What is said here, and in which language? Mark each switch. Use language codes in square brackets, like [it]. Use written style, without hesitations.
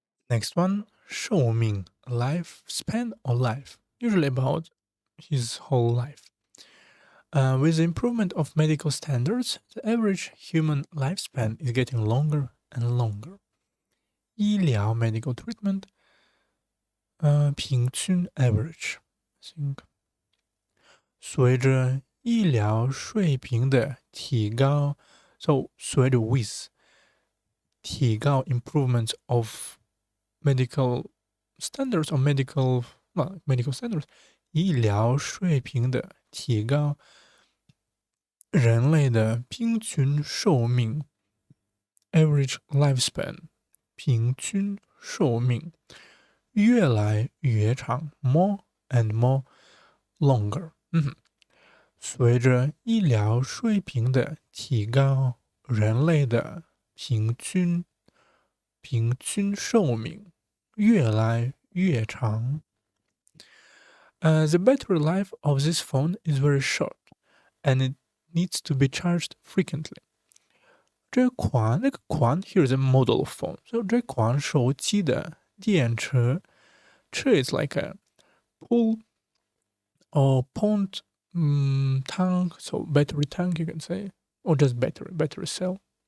[en] Next one, 寿命 lifespan or life, usually about his whole life. With the improvement of medical standards, the average human lifespan is getting longer and longer. 医疗 medical treatment, 平均 average. I think. [zh] 随着医疗水平的提高 [en] so 随着 with 提高 improvement of medical standards or medical standards [zh] 医疗水平的提高，人类的平均寿命 [en] average lifespan [zh] 平均寿命越来越长 [en] more and more longer。 [zh] 随着医疗水平的提高，人类的平均寿命越来越长。 [en] The battery life of this phone is very short, and it needs to be charged frequently. 这款 here is a model of phone. So [zh] 这款手机的电池 [en] is like a pull or pond tank, so battery tank you can say, or just battery cell.